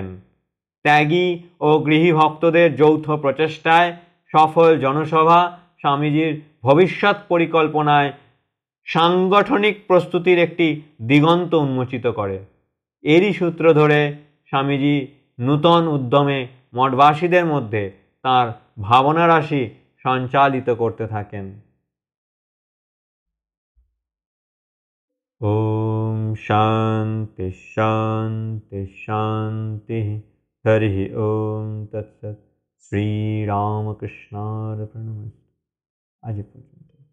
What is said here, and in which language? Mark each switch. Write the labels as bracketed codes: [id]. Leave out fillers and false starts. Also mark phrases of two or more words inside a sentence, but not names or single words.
[bn] ত্যাগী ও গৃহী ভক্তদের যৌথ প্রচেষ্টায় সফল জনসভা স্বামীজির ভবিষ্যৎ পরিকল্পনায় সাংগঠনিক প্রস্তুতির একটি দিগন্ত উন্মোচিত করে। এরই সূত্র ধরে স্বামীজি নূতন উদ্যমে মঠবাসীদের মধ্যে তাঁর ভাবনা রাশি সঞ্চালিত করতে থাকেন। [sa] ओम शांति शांति शांति। हरि ओम तत्सत्। श्री रामकृष्णार्पणमस्तु। [hi] आज